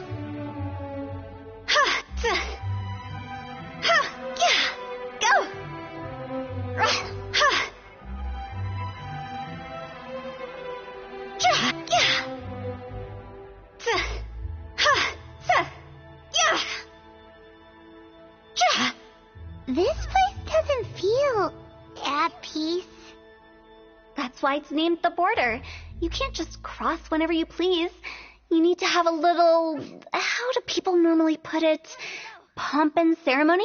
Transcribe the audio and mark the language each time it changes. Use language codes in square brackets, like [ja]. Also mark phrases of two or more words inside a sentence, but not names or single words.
[en] Ha! Sa! Ha! Ga! Go! Ra! Ha! Ja! Ga! Sa! Ha! Sa! Ja! Ja! This place doesn't feel at peace. That's why it's named the border. You can't just cross whenever you please. You need to have a little, how do people normally put it, pomp and ceremony?